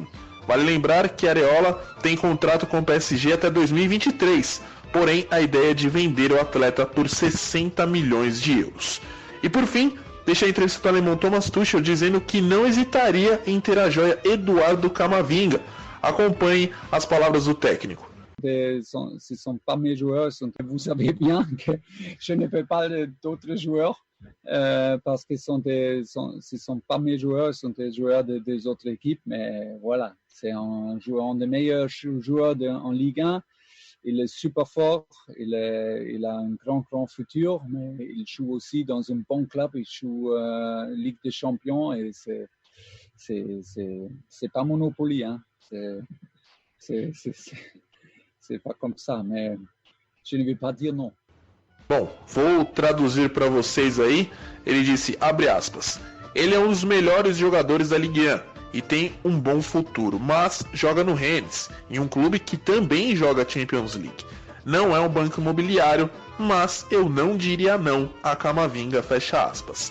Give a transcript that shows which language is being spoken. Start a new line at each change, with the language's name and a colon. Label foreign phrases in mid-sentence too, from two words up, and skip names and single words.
Portuguese: Vale lembrar que Areola tem contrato com o PSG até 2023, porém a ideia é de vender o atleta por 60 milhões de euros. E por fim, deixa a entrevista do alemão Thomas Tuchel dizendo que não hesitaria em ter a joia Eduardo Camavinga. Acompanhe as palavras do técnico.
French: Ce sont pas mes joueurs, vous savez bien que je ne fais pas d'autres joueurs parce que ce sont pas mes joueurs, ce sont des joueurs des autres équipes, mais voilà, c'est un des meilleurs joueurs en Ligue 1. Il est super fort, il a un grand futur, mais il joue aussi dans un bon club, il joue Ligue des Champions et c'est pas Monopoly, hein. C'est pas comme ça, mais je ne vais pas dire non.
Portuguese: Bom, vou traduzir para vocês aí. Ele disse, abre aspas, ele é um dos melhores jogadores da Ligue 1 e tem um bom futuro, mas joga no Rennes, em um clube que também joga Champions League. Não é um banco imobiliário, mas eu não diria não a Camavinga, fecha aspas.